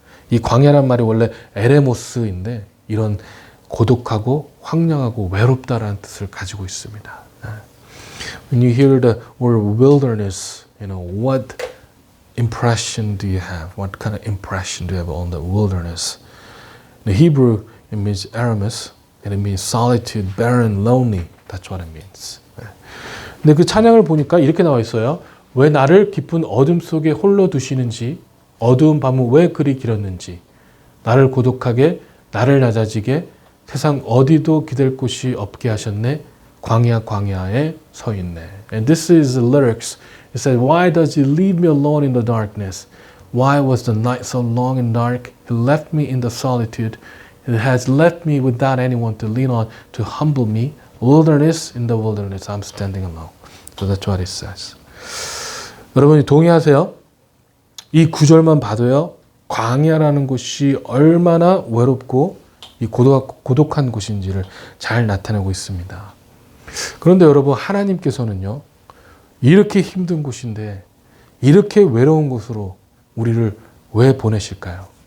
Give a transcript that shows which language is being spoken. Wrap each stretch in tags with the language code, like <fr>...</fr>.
<ko>이 광야란 말이 원래 에레모스인데 이런 고독하고 황량하고 외롭다라는 뜻을 가지고 있습니다.</ko> <en>When you hear the word wilderness, what impression do you have? What kind of impression do you have on the wilderness? In Hebrew, it means Aramis, and it means solitude, barren, lonely. That's what it means.</en> <ko>근데 그 찬양을 보니까 이렇게 나와 있어요. 왜 나를 깊은 어둠 속에 홀로 두시는지, 어두운 밤은 왜 그리 길었는지, 나를 고독하게, 나를 낮아지게 세상 어디도 기댈 곳이 없게 하셨네. 광야 광야에 서 있네.</ko> <en>And this is the lyrics. It says, Why does he leave me alone in the darkness? Why was the night so long and dark? He left me in the solitude. He has left me without anyone to lean on to humble me. Wilderness, in the wilderness, I'm standing alone. So that's what it says.</en> <ko>여러분이 동의하세요? 이 구절만 봐도요, 광야라는 곳이 얼마나 외롭고 이 고독한 곳인지를 잘 나타내고 있습니다. 그런데 여러분, 하나님께서는요, 이렇게 힘든 곳인데 이렇게 외로운 곳으로 우리를 왜 보내실까요?</ko>